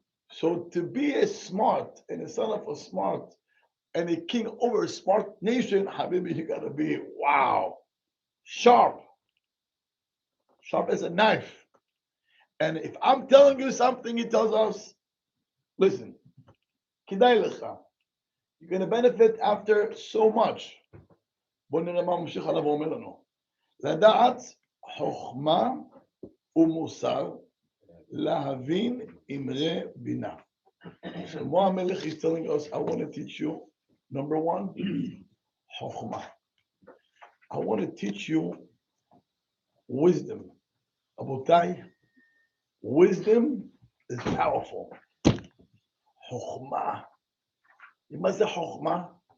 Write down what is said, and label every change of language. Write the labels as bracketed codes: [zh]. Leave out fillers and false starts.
[en] So to be a smart and a son of a smart and a king over a smart nation, Habibi, you gotta be wow, sharp as a knife. And if I'm telling you something, he tells us, listen, [he] כדאי לך. [en] You're going to benefit after so much. [he] בוא נראה מה ממשיך עליו ואומר לנו. לדעת חוכמה ומוסר, להבין אמרי בינה. [en] שלמה המלך is telling us, I want to teach you, number one, חוכמה. I want to teach you wisdom. רבותיי, wisdom is powerful. חוכמה. You must say חוכמה.